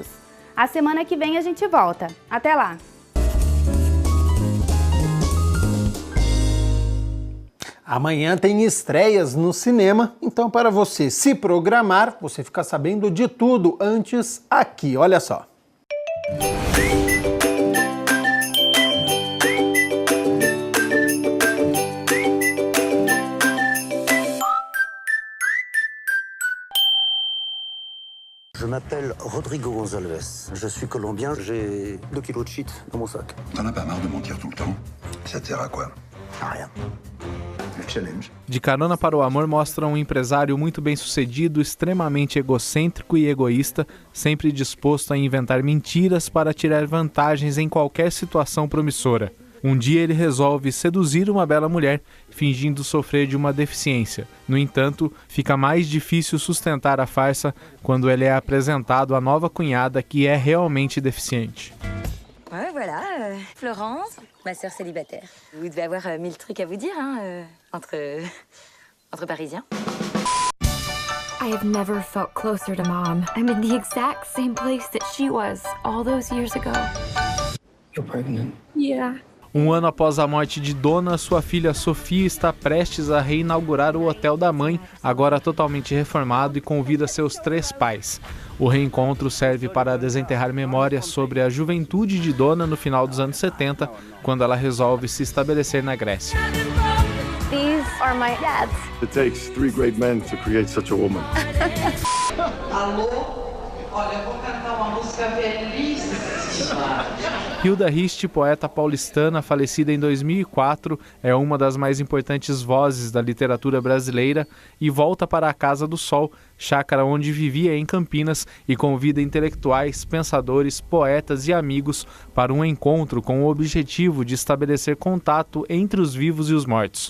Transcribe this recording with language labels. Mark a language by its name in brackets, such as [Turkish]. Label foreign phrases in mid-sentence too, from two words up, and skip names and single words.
[Portuguese] A semana que vem a gente volta. Até lá! Amanhã tem estreias no cinema, então para você se programar, você fica sabendo de tudo antes aqui, olha só. [French] Je m'appelle Rodrigo Gonzalez. Je suis colombien. J'ai 2 kilos de shit dans mon sac. T'en as pas marre de mentir tout le temps? Ça te sert à quoi? À rien. Le challenge. [Portuguese] De Carona para o Amor mostra um empresário muito bem-sucedido, extremamente egocêntrico e egoísta, sempre disposto a inventar mentiras para tirar vantagens em qualquer situação promissora. Um dia ele resolve seduzir uma bela mulher, fingindo sofrer de uma deficiência. No entanto, fica mais difícil sustentar a farsa quando ele é apresentado à nova cunhada que é realmente deficiente. [French] Ouais, voilà, Florence, ma sœur célibataire. Vous devez avoir 1000 trucs à vous dire, hein, entre Parisiens. [English] I have never felt closer to Mom. I'm in the exact same place that she was all those years ago. You're pregnant? Yeah. [Portuguese] Um ano após a morte de Dona, sua filha Sofia está prestes a reinaugurar o hotel da mãe, agora totalmente reformado, e convida seus 3 pais. O reencontro serve para desenterrar memórias sobre a juventude de Dona no final dos anos 70, quando ela resolve se estabelecer na Grécia. [English] These are my dads. It takes 3 great men to create such a woman. [Portuguese] Alô? Olha, eu vou cantar uma música belíssima. Hilda Rist, poeta paulistana, falecida em 2004, é uma das mais importantes vozes da literatura brasileira e volta para a Casa do Sol, chácara onde vivia em Campinas, e convida intelectuais, pensadores, poetas e amigos para um encontro com o objetivo de estabelecer contato entre os vivos e os mortos.